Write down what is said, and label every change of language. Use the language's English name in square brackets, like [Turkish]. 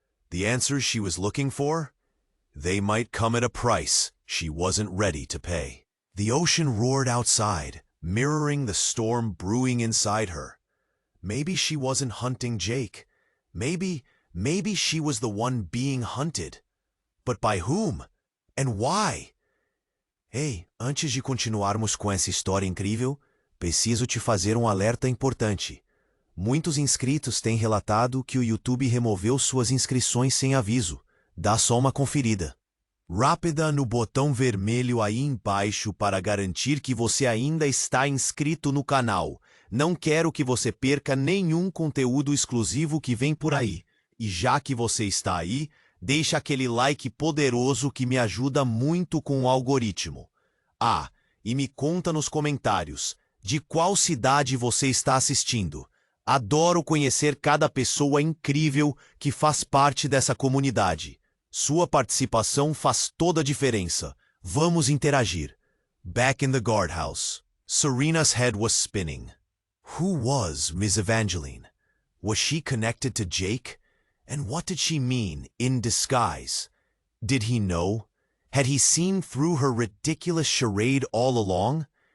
[English] The answers she was looking for? They might come at a price she wasn't ready to pay. The ocean roared outside, mirroring the storm brewing inside her. Maybe she wasn't hunting Jake. Maybe she was the one being hunted. But by whom? And why? [Portuguese] Ei, antes de continuarmos com essa história incrível, preciso te fazer um alerta importante. Muitos inscritos têm relatado que o YouTube removeu suas inscrições sem aviso. Dá só uma conferida rápida no botão vermelho aí embaixo para garantir que você ainda está inscrito no canal. Não quero que você perca nenhum conteúdo exclusivo que vem por aí. E já que você está aí, deixa aquele like poderoso que me ajuda muito com o algoritmo. Ah, e me conta nos comentários, de qual cidade você está assistindo. Adoro conhecer cada pessoa incrível que faz parte dessa comunidade. Sua participação faz toda a diferença. Vamos interagir. [English] Back in the guardhouse, Serena's head was spinning. Who was Miss Evangeline? Was she connected to Jake? And what did she mean, in disguise? Did he know? Had he seen through her ridiculous charade all along?